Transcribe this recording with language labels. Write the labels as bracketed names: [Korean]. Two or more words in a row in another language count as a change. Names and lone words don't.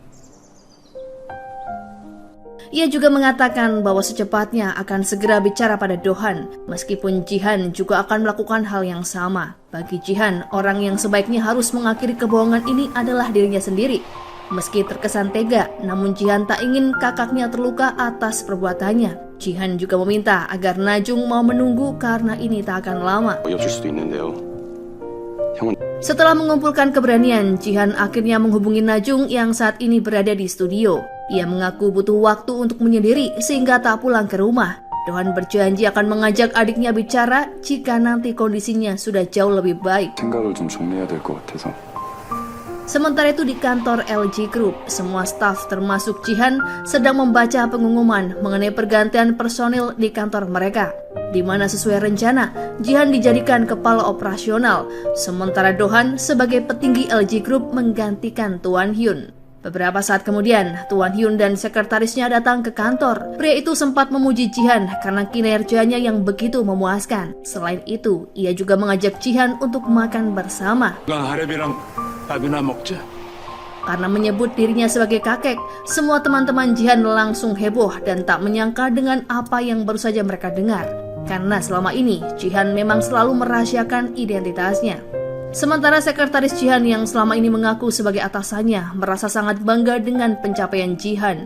[Indonesian] Ia juga mengatakan bahwa secepatnya akan segera bicara pada Do-han, meskipun Jihan juga akan melakukan hal yang sama. Bagi Jihan, orang yang sebaiknya harus mengakhiri kebohongan ini adalah dirinya sendiri. Meski terkesan tega, namun Jihan tak ingin kakaknya terluka atas perbuatannya. Jihan juga meminta agar Najung mau menunggu karena ini tak akan lama. [Korean] 어이없을 수도 있는데요. [Indonesian] Setelah mengumpulkan keberanian, Jihan akhirnya menghubungi Najung yang saat ini berada di studio. Ia mengaku butuh waktu untuk menyendiri sehingga tak pulang ke rumah. Do-han berjanji akan mengajak adiknya bicara jika nanti kondisinya sudah jauh lebih baik. [Korean] 생각을 좀 정리해야 될 것 같아서. [Indonesian] Sementara itu di kantor LG Group, semua staf termasuk Jihan sedang membaca pengumuman mengenai pergantian personil di kantor mereka, di mana sesuai rencana, Jihan dijadikan kepala operasional, sementara Do-han sebagai petinggi LG Group menggantikan Tuan Hyun. Beberapa saat kemudian, Tuan Hyun dan sekretarisnya datang ke kantor. Pria itu sempat memuji Jihan karena kinerjanya yang begitu memuaskan. Selain itu, ia juga mengajak Jihan untuk makan bersama. [Korean] 하렘이랑 밥이나 먹자. [Indonesian] Karena menyebut dirinya sebagai kakek, semua teman-teman Jihan langsung heboh dan tak menyangka dengan apa yang baru saja mereka dengar. Karena selama ini, Jihan memang selalu merahasiakan identitasnya. Sementara sekretaris Jihan yang selama ini mengaku sebagai atasannya merasa sangat bangga dengan pencapaian Jihan.